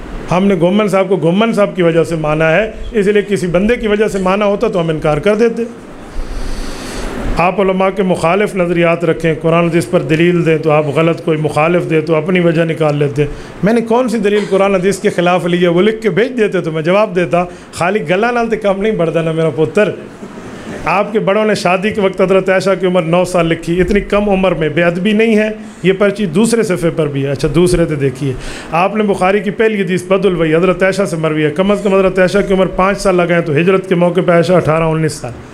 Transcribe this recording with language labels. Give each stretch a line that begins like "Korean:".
Urdu: ہم نے گھمن صاحب کو گھمن صاحب کی وجہ سے مانا ہے, اس لیے کسی بندے کی وجہ سے مانا ہوتا تو ہم انکار کر دیتے. آپ علماء کے مخالف نظریات رکھیں, قرآن حدیث پر دلیل دیں تو آپ غلط, کوئی مخالف دے تو اپنی وجہ نکال لیتے. میں نے کون سی دلیل قرآن حدیث کے خلاف لی ہے وہ لکھ کے بھیج دیتے تو میں جواب دیتا.
Punjabi: خالی گلا نال تے کم نہیں بڑھتا نا میرا پتر.
Urdu: آپ کے بڑوں نے شادی کے وقت حضرت عائشہ کی عمر 9 سال لکھی, اتنی کم عمر میں بے ادبی نہیں ہے. یہ پرچی دوسرے صفحے پر بھی ہے. اچھا دوسرے تے دیکھیے, آپ نے بخاری کی پہلی حدیث بدل الوحی حضرت عائشہ سے مروی ہے, کم از کم حضرت عائشہ کی عمر 5 سال لگائیں تو ہجرت کے موقع پہ عائشہ 18-19 سال.